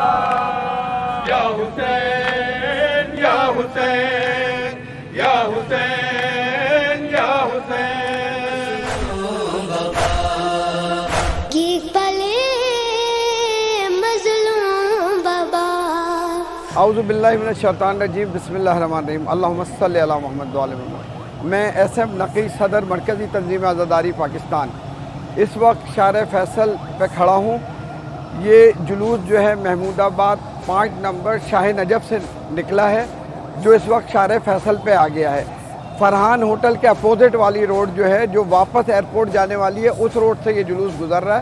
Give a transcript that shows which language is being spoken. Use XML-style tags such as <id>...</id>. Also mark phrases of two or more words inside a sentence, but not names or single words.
<ar>يا حسين يا حسين يا حسين يا حسين.</ar> <pa>कि पले मजलूम बाबा।</pa> <ar>أعوذ بالله من الشيطان الرجيم، بسم الله الرحمن الرحيم، اللهم صل على محمد وآل محمد.</ar> <ur>میں SM نقی صدر مرکزی تنظیم عزاداری پاکستان اس وقت شارع فیصل پہ کھڑا ہوں. یہ جلوس جو ہے محمود آباد 5 نمبر شاہ نجف سے نکلا ہے، جو اس وقت شارع فیصل پہ آ گیا ہے. فرحان ہوٹل کے اپوزٹ والی روڈ جو ہے، جو واپس ایئرپورٹ جانے والی ہے، اس روڈ سے یہ جلوس گزر رہا ہے.</ur>